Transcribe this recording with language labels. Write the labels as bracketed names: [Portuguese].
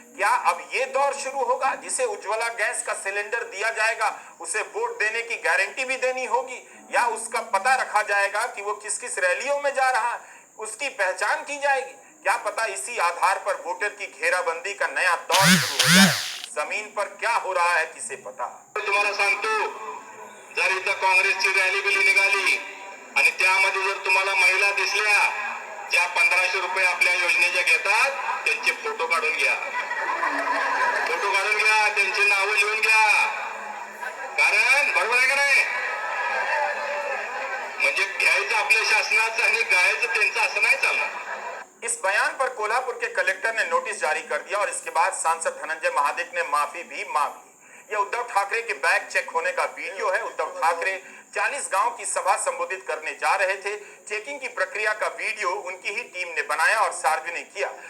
[Hindi] क्या अब ये दौर शुरू होगा जिसे उज्ज्वला गैस का सिलेंडर दिया जाएगा, उसे वोट देने की गारंटी भी देनी होगी, या उसका पता रखा जाएगा कि वो किस किस रैलियों में जा रहा है, उसकी पहचान की जाएगी? क्या पता इसी आधार पर वोटर की घेराबंदी का नया दौर शुरू हो जाए। जमीन पर क्या हो रहा है किसे पता। [Marathi] तुम्हाला सांगतो, जर इथं काँग्रेसची रॅली बिली निघाली आणि त्यामध्ये जर तुम्हाला महिला दिसल्या ज्या 1500 रुपये आपल्या योजनेच्या घेतात, त्यांचे फोटो काढून घ्या, त्यांची नावं लिहून घ्या, कारण बरोबर आहे का नाही? म्हणजे घ्यायचं आपल्या शासनाचं आणि गायचं त्यांचं, असं नाही चालणार। [Hindi] इस बयान पर कोल्हापुर के कलेक्टर ने नोटिस जारी कर दिया और इसके बाद सांसद धनंजय महाडिक ने माफी भी मांग ली। यह उद्धव ठाकरे के बैग चेक होने का वीडियो है। उद्धव ठाकरे 40 गांव की सभा संबोधित करने जा रहे थे। चेकिंग की प्रक्रिया का वीडियो उनकी ही टीम ने बनाया और सार्वजनिक किया।